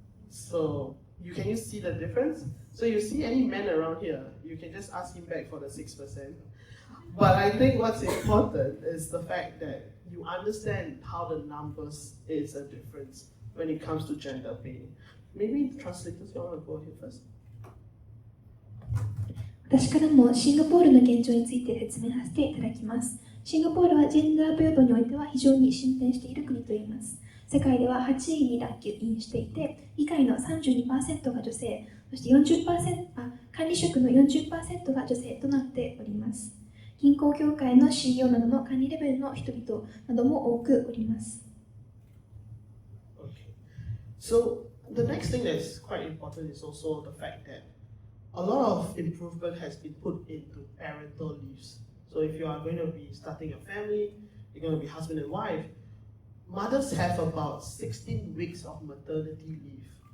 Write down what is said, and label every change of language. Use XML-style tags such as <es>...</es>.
<en>So can you see the difference? So you see any man around here, you can just ask him back for the 6%. But I think what's important is the fact that you understand how the numbers is a difference when it comes to gender pay. Maybe translators, you want to go ahead first?</en> <ja>私からもシンガポールの現状について説明させていただきます。シンガポールはジェンダー平等においては非常に進展している国といえます。世界では8位にランクインしていて、議会の 32% が女性、そして管理職の 40% が女性となっております。銀行協会の CEO などの管理レベルの人々なども多くおります。</ja> <en>Okay. So The next thing that's quite important is also the fact that a lot of improvement has been put into parental leaves. So if you are going to be starting a family, you're going to be husband and wife, mothers have about 16 weeks of maternity leave.</en>